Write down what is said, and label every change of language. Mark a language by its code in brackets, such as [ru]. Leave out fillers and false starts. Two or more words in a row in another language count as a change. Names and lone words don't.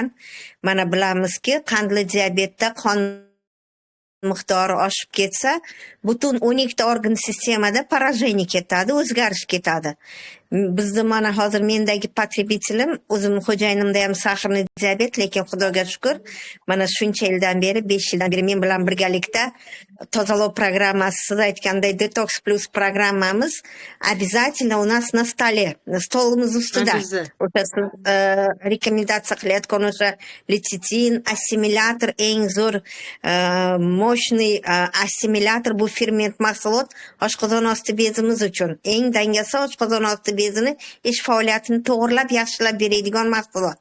[uz] Mana bilamizki, qandli diabetda qon miqdori oshib ketsa, butun 12 organ sistemada поражение ketadi, o'zgarish ketadi. Bizni mana hozir mendagi потребителim, o'zim xo'jayinimda ham sahrli diabet, lekin Xudoga shukr, mana shuncha yildan beri, 5 yildan beri men bilan birgalikda tozalov programmasi, siz aytganday detox plus programmamiz [ru] обязательно у нас на столе, [uz] stolimiz ustida. O'sha siz rekomendatsiya qilayotgan o'sha lecitin assimilyator, eng zo'r mощный assimilyator, bu ferment mahsulot oshqozon osti bezimiz uchun eng dangasa oshqozon osti bezini ish faoliyatini to'g'irlab, yaxshilab beradigan mahsulot.